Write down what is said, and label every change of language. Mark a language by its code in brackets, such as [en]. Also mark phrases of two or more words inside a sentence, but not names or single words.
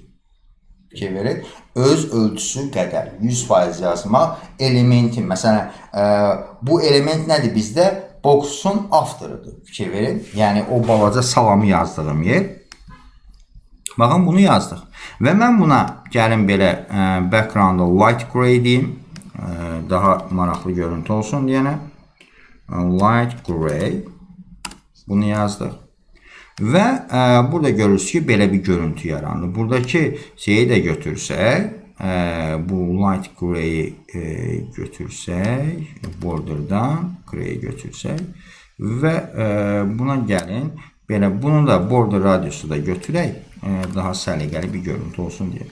[az] Fikir verin, öz ölçüsü qədər 100% yazmaq elementin, məsələn, bu element nədir bizdə? Box'un after'ıdır. Fikir verin, yəni o balaca salamı yazdığım yer. Baxın, bunu yazdıq. Və mən buna gəlin belə background'a [en] light gray [az] deyim. Daha maraqlı görüntü olsun deyənə. [en] Light gray. [az] Bunu yazdıq. Və burada görürsünüz ki, belə bir görüntü yarandı. Buradakı şeyi də götürsək, bu [en] light gray'i [az] götürsək, borderdan gray'i götürsək və buna gəlin, belə bunu da [en] border radiusu [az] da götürək, daha səliqəli bir görüntü olsun deyə.